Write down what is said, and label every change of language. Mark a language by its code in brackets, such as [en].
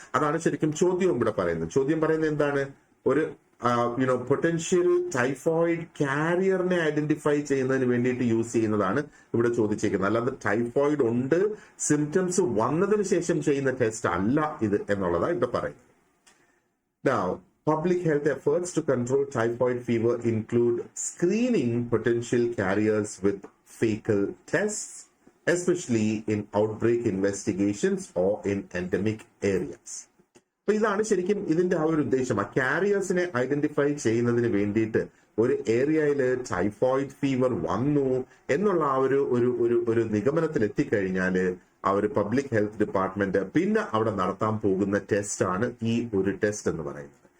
[ml] അതാണ് ശരിക്കും ചോദ്യവും ഇവിടെ പറയുന്നത്. ചോദ്യം പറയുന്നത് എന്താണ്? ഒരു പൊട്ടൻഷ്യൽ ടൈഫോയിഡ് കാരിയറിനെ ഐഡന്റിഫൈ ചെയ്യുന്നതിന് വേണ്ടിയിട്ട് യൂസ് ചെയ്യുന്നതാണ് ഇവിടെ ചോദിച്ചേക്കുന്നത്. അല്ലാതെ ടൈഫോയിഡ് ഉണ്ട്, സിംറ്റംസ് വന്നതിന് ശേഷം ചെയ്യുന്ന ടെസ്റ്റ് അല്ല ഇത് എന്നുള്ളതാണ് ഇവിടെ പറയുന്നത്. [en] Now, public health efforts to control typhoid fever include screening potential carriers with fecal tests, especially in outbreak investigations or in endemic areas. [ml] അപ്പൊ ഇതാണ് ശരിക്കും ഇതിന്റെ ആ ഒരു ഉദ്ദേശം. ആ കാരിയേഴ്സിനെ ഐഡന്റിഫൈ ചെയ്യുന്നതിന് വേണ്ടിയിട്ട് ഒരു ഏരിയയിൽ ടൈഫോയിഡ് ഫീവർ വന്നു എന്നുള്ള ആ ഒരു നിഗമനത്തിൽ എത്തിക്കഴിഞ്ഞാല് ആ ഒരു പബ്ലിക് ഹെൽത്ത് ഡിപ്പാർട്ട്മെന്റ് പിന്നെ അവിടെ നടത്താൻ പോകുന്ന ടെസ്റ്റ് ആണ് ഈ ഒരു ടെസ്റ്റ് എന്ന് പറയുന്നത്.